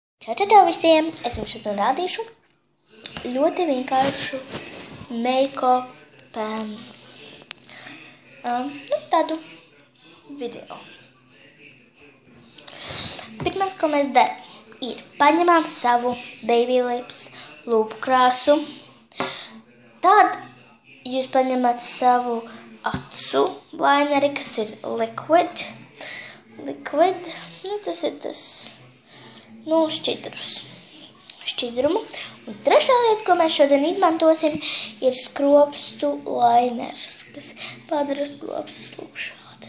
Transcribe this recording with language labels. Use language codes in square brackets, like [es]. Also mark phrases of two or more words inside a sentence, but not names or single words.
[lv] Čau visiem! Es jums šodien rādīšu ļoti vienkāršu make-up tādu video. Pirmais, ko mēs darām, ir paņemam savu baby lips lūpu krāsu. Tad jūs paņemat savu acu lineri, kas ir liquid. Tas ir tas šķidrumu. Un trešā lieta, ko mēs šodien izmantosim, ir skropstu liners, kas padara skropstus lūk šādas.